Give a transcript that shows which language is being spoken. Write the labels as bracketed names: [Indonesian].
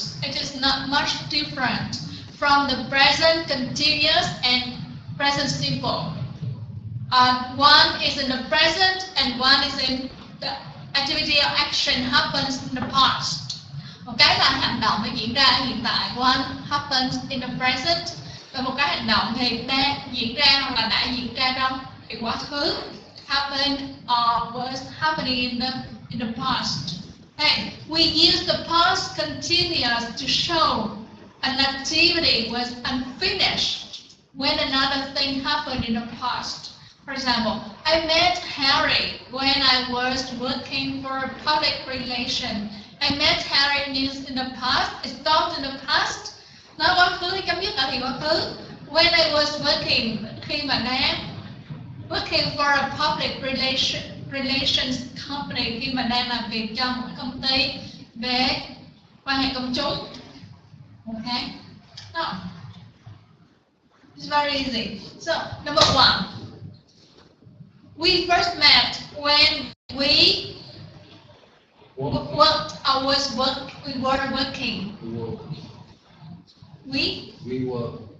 [English] It is not much different from the present continuous and present simple. One is in the present and one is in the activity or action happens in the past. [Vietnamese] Một cái là hành động đã diễn ra hiện tại, [English] one happens in the present, [Vietnamese] và một cái hành động thì đang diễn ra hoặc là đã diễn ra trong thì quá khứ, [English] happened or was happening in the past. Okay. We use the past continuous to show an activity was unfinished when another thing happened in the past. For example, I met Harry when I was working for public relations. I met Harry means in the past. It's thought in the past. [Vietnamese] Nói quá khứ thì chấm dứt ở thì quá khứ. [English] When I was working, [Vietnamese] khi mà đang [English] working for a public relations company, [Vietnamese] khi mà đang làm việc trong một công ty về quan hệ công chúng. [English] Okay. No. It's very easy. So number 1, we first met when we we were working. We were